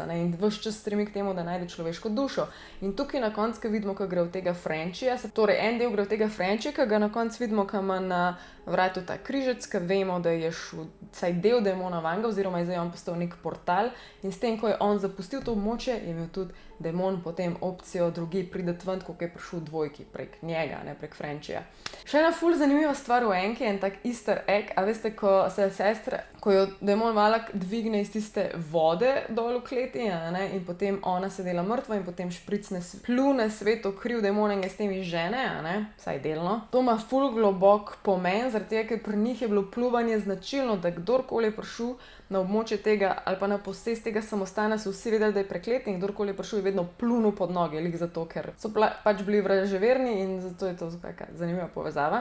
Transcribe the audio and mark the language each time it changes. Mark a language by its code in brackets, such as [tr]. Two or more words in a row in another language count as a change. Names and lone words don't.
[sl] In ves čas stremi k temu, da najde človeško dušo. In tukaj na koncu, ko vidimo, ko gre v tega Frenchija, torej en del gre v tega Frenchija, ko ga na koncu vidimo, ko ima na vratu ta križec, ko vemo, da je šel vsaj del demona vanga, oziroma je zdaj on postal nek portal in s tem, ko je on zapustil to območje, je imel tudi demon potem opcijo drugi prideti ven, ko je prišel dvojki prek njega, ne prek Frenchija. Še ena ful zanimiva stvar v enki, en tak [en] easter egg, [sl] a veste, ko se sestra, ko jo demon Valak dvigne iz tiste vode dol v kleti, in potem ona se dela mrtva in potem špricne pljune sveto kriv demona in ga s tem izžene, vsaj delno. To ima ful globok pomen, zaradi tega, ker pri njih je bilo pljuvanje značilno, da kdorkoli je prišel na območje tega ali pa na posest tega samostana, so vsi vedeli, da je preklet in kdorkoli je prišel, je vedno plunil pod noge, zato ker so pač bili vraževerni in zato je to zanimiva povezava.